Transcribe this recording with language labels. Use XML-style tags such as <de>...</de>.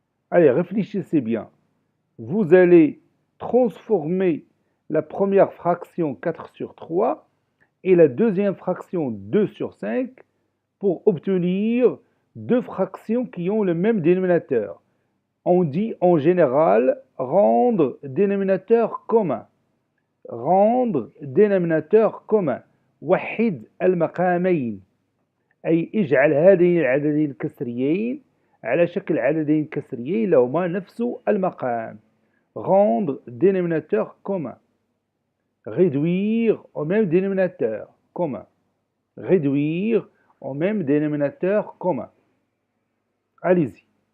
<fr>Allez, réfléchissez bien. Vous allez transformer la première fraction 4 sur 3 et la deuxième fraction 2 sur 5 pour obtenir deux fractions qui ont le même dénominateur. On dit en général rendre dénominateur commun. Rendre dénominateur commun.</fr> <ar>وحد المقامين أي اجعل هذين العددين الكسريين على شكل عددين كسريين لهما نفس المقام.</ar> <fr>Rendre dénominateur commun. Réduire au même dénominateur commun. Réduire au même dénominateur commun. Allez-y.</fr>